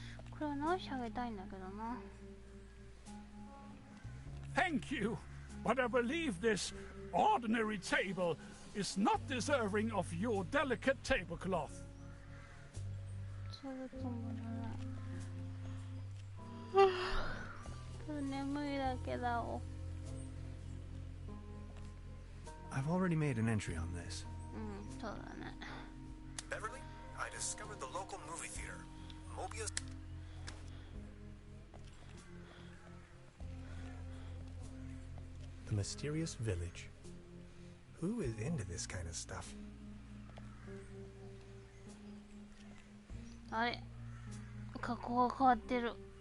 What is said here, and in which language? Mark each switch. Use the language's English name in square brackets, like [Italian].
[Japanese] これは直してあげたいんだけどな。 [English] Thank you, but I believe this ordinary table is not deserving of your delicate tablecloth. [Japanese] そういうつもりはない。眠いだけだお。 [English] I've already made an entry on this. [Japanese] そうだね。 [English] Beverly, I discovered the local movie theater. Mobius. The mysterious village. Who is into this kind of stuff? [Japanese] あれ、加工が変わってる。